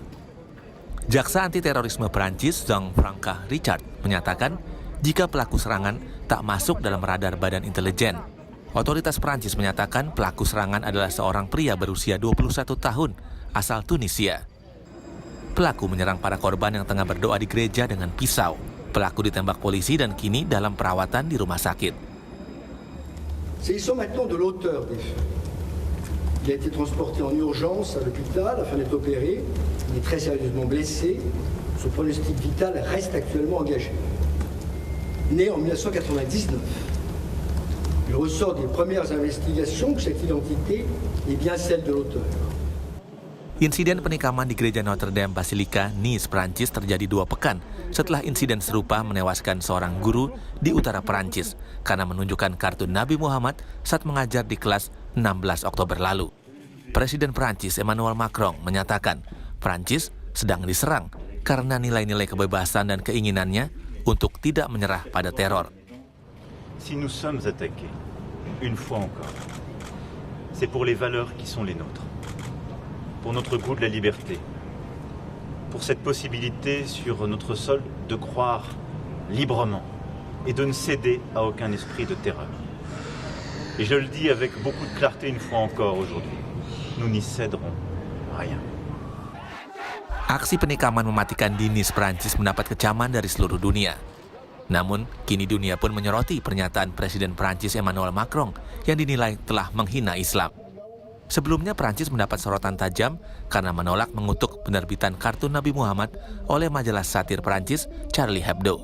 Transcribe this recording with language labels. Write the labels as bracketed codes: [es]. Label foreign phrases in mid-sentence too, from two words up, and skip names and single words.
[id] Jaksa anti-terorisme Prancis, Jean-François Richard, menyatakan jika pelaku serangan tak masuk dalam radar badan intelijen. Otoritas Prancis menyatakan pelaku serangan adalah seorang pria berusia 21 tahun, asal Tunisia. Pelaku menyerang para korban yang tengah berdoa di gereja dengan pisau. Pelaku ditembak polisi dan kini dalam perawatan di rumah sakit. [fr] S'agissant maintenant de l'auteur des faits, il a été transporté en urgence à l'hôpital afin d'être opéré. Il est très sérieusement blessé. Son pronostic vital reste actuellement engagé. Né en 1999, il ressort des premières investigations que cette identité est bien celle de l'auteur. [id] Insiden penikaman di gereja Notre Dame Basilica, Nice, Prancis terjadi 2 pekan setelah insiden serupa menewaskan seorang guru di utara Prancis karena menunjukkan kartun Nabi Muhammad saat mengajar di kelas 16 Oktober lalu. Presiden Prancis Emmanuel Macron menyatakan Prancis sedang diserang karena nilai-nilai kebebasan dan keinginannya untuk tidak menyerah pada teror. [fr] Si nous sommes attaqués, une fois encore, c'est pour les valeurs qui sont les nôtres. Pour notre goût de la liberté, pour cette possibilité sur notre sol de croire librement et de ne céder à aucun esprit de terreur. Et je le dis avec beaucoup de clarté une fois encore aujourd'hui, nous n'y céderons rien. [id] Aksi penikaman mematikan di Nice, Prancis mendapat kecaman dari seluruh dunia. Namun, kini dunia pun menyoroti pernyataan Presiden Prancis Emmanuel Macron yang dinilai telah menghina Islam. Sebelumnya, Prancis mendapat sorotan tajam karena menolak mengutuk penerbitan kartun Nabi Muhammad oleh majalah satir Prancis Charlie Hebdo.